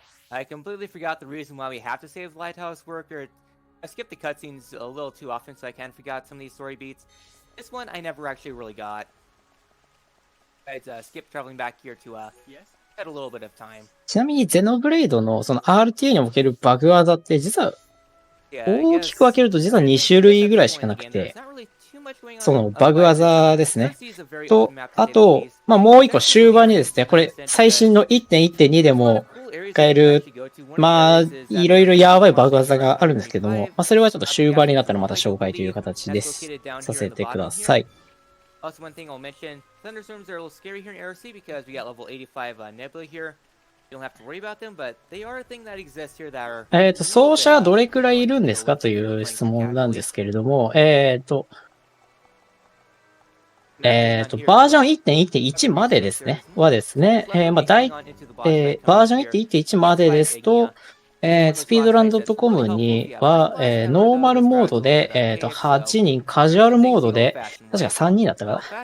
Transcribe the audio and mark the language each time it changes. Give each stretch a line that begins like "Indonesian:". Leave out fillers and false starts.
English: I completely forgot the reason why we have to save the lighthouse worker. I skipped the cutscenes a little too often, so I kind of forgot some of these story beats. This one I never actually really got. I'd skip traveling back here to had a little bit of time.
Japanese: ちなみにゼノブレイドのその RTA におけるバグ技って実は大きく分けると実は2種類ぐらいしかなくて、そのバグ技ですね。と、あと、まあもう一個終盤にですね、これ最新の 1.1.2 でも使える、まあいろいろやばいバグ技があるんですけども、まあそれはちょっと終盤になったらまた紹介という形です。させてください。
English: Also, one thing I'll mention, thunderstorms are a little scary here in RC because we got level 85 Nebula here. You don't have to worry about them, but they are a thing that exists here that are...
Japanese: 奏者はどれくらいいるんですかという質問なんですけれども、バージョン 1.1.1 までですね。まあ、バージョン 1.1.1 までですと、スピードラン .com には、ノーマルモードで、8人、カジュアルモードで、確か3人だったかな。